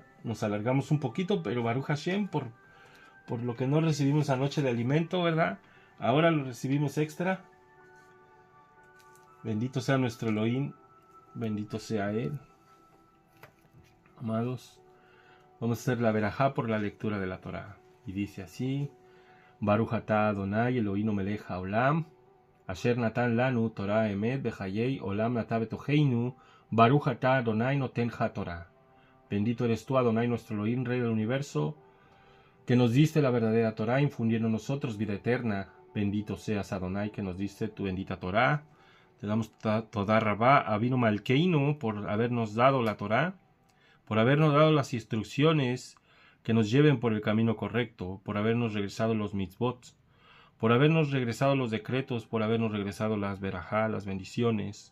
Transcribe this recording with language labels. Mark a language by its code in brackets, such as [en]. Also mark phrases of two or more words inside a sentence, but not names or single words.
[es] Nos alargamos un poquito, pero [he] ברוך השם, [es] por lo que no recibimos anoche de alimento, ¿verdad? Ahora lo recibimos extra. Bendito sea nuestro Elohim, bendito sea Él. Amados, vamos a hacer la verajá por la lectura de la Torah. Y dice así: [he] ברוך אתה אדוני אלוהים מלך העולם, אשר נתן לנו תורת אמת וחיי עולם נטע בתוכנו, ברוך אתה אדוני נותן התורה. [es] Bendito eres tú, Adonai, nuestro Elohim, Rey del universo, que nos diste la verdadera Torah, infundiendo en nosotros vida eterna. Bendito seas, Adonai, que nos diste tu bendita Torah. Te damos [he] תודה רבה, אבינו מלכנו, [es] por habernos dado la Torah, por habernos dado las instrucciones que nos lleven por el camino correcto, por habernos regresado los mitzvot, por habernos regresado los decretos, por habernos regresado las verajá, las bendiciones.